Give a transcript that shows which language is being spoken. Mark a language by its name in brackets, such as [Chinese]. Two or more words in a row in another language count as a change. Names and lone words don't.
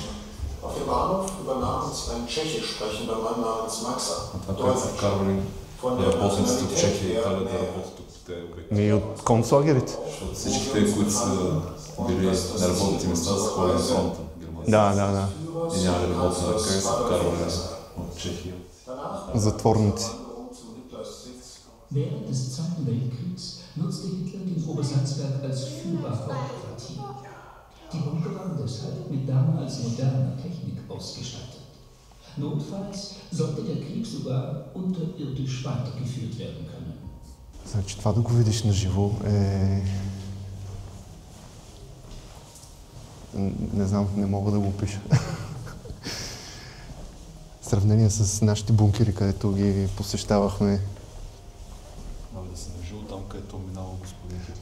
[Bulgarian] Това са вкарвали работниците от Чехия и Италия да работят тук по тези обекти. И от концлагерите. Защото всички те, които са били на работните места, са ходили на фронта. Да. И няма работна ръка и са вкарвали от Чехия. Затворници. [German] Während des Zweiten Weltkriegs nutzte Hitler den Obersalzberg als Führerhauptquartier. Die Bunker waren deshalb mit damals moderner Technik ausgestattet. Notfalls sollte der Krieg sogar unterirdisch weitergeführt werden können. [Bulgarian] Значи това да го видиш на живо е... Не знам, не мога да го опиша. В сравнение с нашите бункери, където ги посещавахме. Да се нажил там, където минава господин Хитлер.